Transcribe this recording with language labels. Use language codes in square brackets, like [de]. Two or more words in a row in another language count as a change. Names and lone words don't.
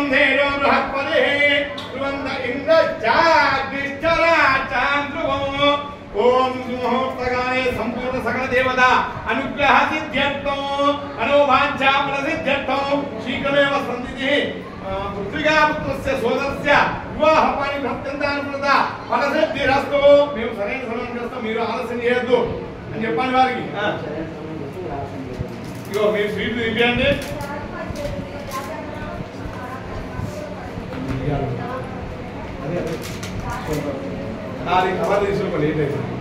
[sa] धेजो बृहस्पतिः ध्रुवं इन्द्रश्चाग्निश्चरा चान्द्रुवो ओम मुहूर्तकाले संपूर्ण सकल देवता अनुग्रह सिद्ध्यर्थं मनोवांछा फलसिद्ध्यर्थं शीघ्रमेव सन्निधिः पृथ्वीपुत्रस्य सोदरस्य विवाह परिभक्त्यंतानुकूलता फलसिद्धिरस्तु [te] మేము సరైన సమయం చేస్తాం మీరు ఆలస్యం చేయొద్దు అని చెప్పాను వారికి ఇగో మీరు స్వీట్లు ఇవ్వండి నాది కవర్ తీసుకో లేట్ అయితే